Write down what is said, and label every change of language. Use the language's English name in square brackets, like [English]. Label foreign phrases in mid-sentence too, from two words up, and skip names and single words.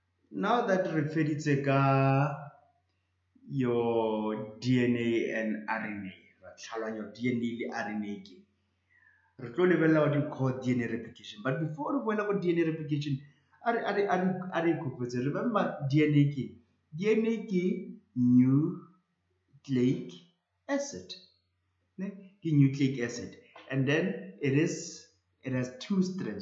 [English] Now that [Tswana] re feditse ka [English] your DNA and RNA, [Tswana] ra tlhaloganya [English] your DNA [Tswana] le RNA ke re tlo lebella [English] what you call DNA replication. But before we go DNA replication, are remember DNA ke nucleic acid. Nucleic acid, and then it has two strands.